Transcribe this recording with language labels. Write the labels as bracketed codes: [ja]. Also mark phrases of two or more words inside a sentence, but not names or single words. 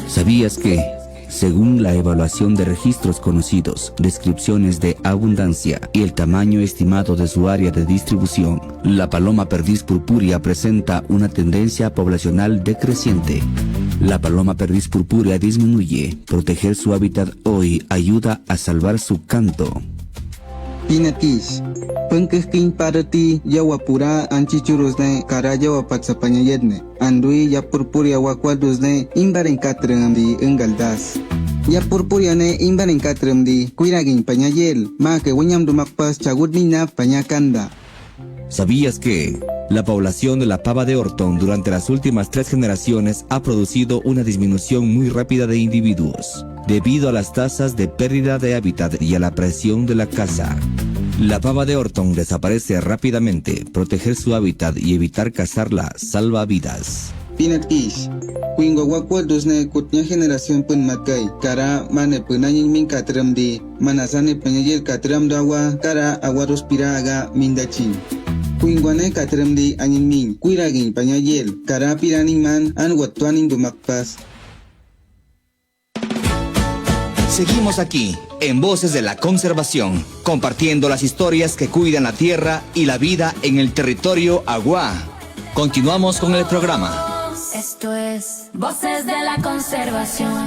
[es] ¿Sabías que, según la evaluación de registros conocidos, descripciones de abundancia y el tamaño estimado de su área de distribución, la paloma perdiz purpúrea presenta una tendencia poblacional decreciente? La paloma perdiz purpúrea disminuye. Proteger su hábitat hoy ayuda a salvar su canto. [kwi] Pinatis, pengkehking parati yawapura anchichurusne kara yawapat sapanyayedne, andui yapurpuri awakwadusne imbaren katremdi engaldas. Yapurpuriane imbaren katremdi kuiragin panyayel, ma que wenyam dumakpas chagudnina panyakanda. [es] ¿Sabías que la población de la pava de Orton durante las últimas 3 generaciones ha producido una disminución muy rápida de individuos, debido a las tasas de pérdida de hábitat y a la presión de la caza? La pava de Orton desaparece rápidamente. Proteger su hábitat y evitar cazarla salva vidas. [kwi] Pinatis, kuingo wakwadusne kutnya generación pun makai, kara mane punanyin min katremdi, manasane panyayel katram dawa, kara awarus piraga mindachin. Kuingwane katremdi anyin min, kuiragin panyayel, kara piranin man an watuanin dumakpas. [es] Seguimos aquí, en Voces de la Conservación, compartiendo las historias que cuidan la tierra y la vida en el territorio Agua. Continuamos con el programa. Esto es Voces de la Conservación.